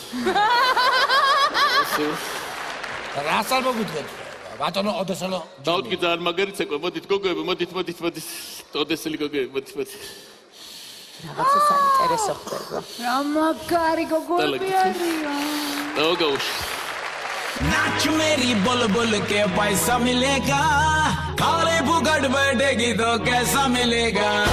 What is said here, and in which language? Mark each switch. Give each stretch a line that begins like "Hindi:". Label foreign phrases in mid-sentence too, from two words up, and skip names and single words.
Georgian: რას არ მოგვიდგენთ? ბატონო ოდესელო. დავდგი ძალიან მაგარი ცეკვა. მოდით გოგოები, მოდით. ოდესელი გოგოები, მოდით. რაღაცა საინტერესო ხდება. რა მაგარი გოგოები არიან. დავგაუში.
Hindi: नाच मेरी बोल बोल के पैसा मिलेगा खाली फुकट बैठेगी तो कैसा मिलेगा